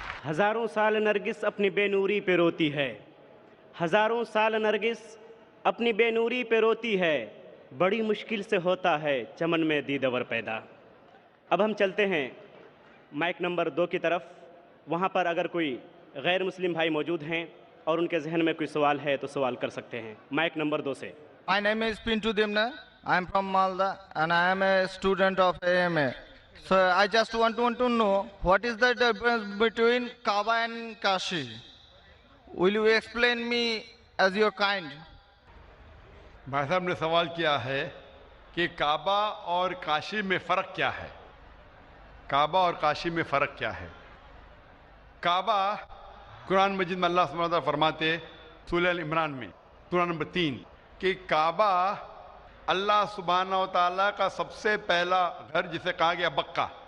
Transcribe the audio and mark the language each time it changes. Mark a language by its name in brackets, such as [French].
[Urdu] ہزاروں سال نرگس اپنی بے نوری پہ روتی ہے، ہزاروں سال نرگس اپنی بے نوری پہ روتی ہے، بڑی مشکل سے ہوتا ہے چمن میں دیدور پیدا. اب ہم چلتے ہیں مائک نمبر 2 کی طرف. وہاں پر اگر کوئی غیر مسلم بھائی موجود ہیں اور ان کے ذہن میں کوئی سوال ہے تو سوال کر سکتے ہیں. مائک نمبر 2 سے. [English] My name is Pintu Demna. I am from Malda and I am a student of AMA. So I just want to know what is the difference between Kaaba and Kashi. Will you explain me as your kind? [Urdu] بھائی صاحب نے سوال کیا ہے کہ کعبہ اور کاشی میں فرق کیا ہے. کعبہ اور کاشی میں فرق کیا ہے. کعبہ قرآن مجید میں اللہ سبحانہ وتعالیٰ فرماتے سورہ ال عمران میں سورہ نمبر 3 کہ کعبہ اللہ سبحانہ وتعالیٰ کا سب سے پہلا گھر جسے کہا گیا بکہ.